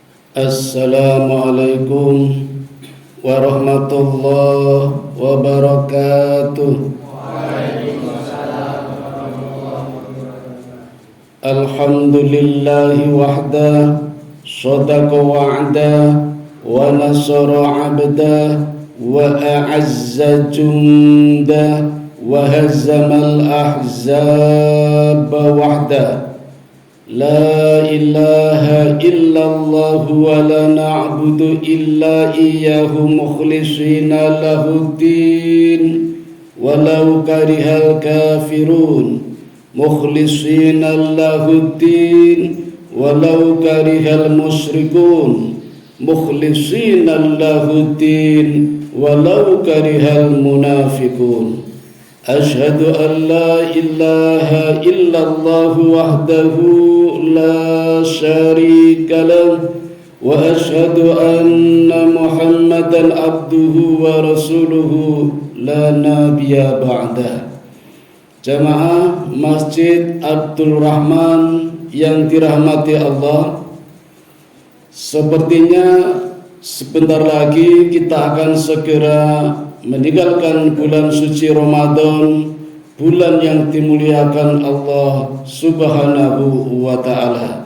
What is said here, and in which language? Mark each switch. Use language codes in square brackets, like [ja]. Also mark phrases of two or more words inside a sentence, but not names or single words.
[ar] السلام عليكم ورحمة الله وبركاته. الحمد لله وحده، صدق وعده، ونصر عبده، وأعز جنده، وهزم الأحزاب وحده. لا إله إلا الله ولا نعبد إلا إياه مخلصين له الدين ولو كره الكافرون. مخلصين له الدين ولو كره المشركون. مخلصين له الدين ولو كره المنافقون. أشهد أن لا إله إلا الله وحده لا شريك له وأشهد أن محمدا عبده ورسوله لا نبي بعده. [id] Jamaah Masjid Abdul Rahman yang dirahmati Allah, sepertinya sebentar lagi kita akan segera meninggalkan bulan suci Ramadan, bulan yang dimuliakan Allah [ar] سبحانه وتعالى.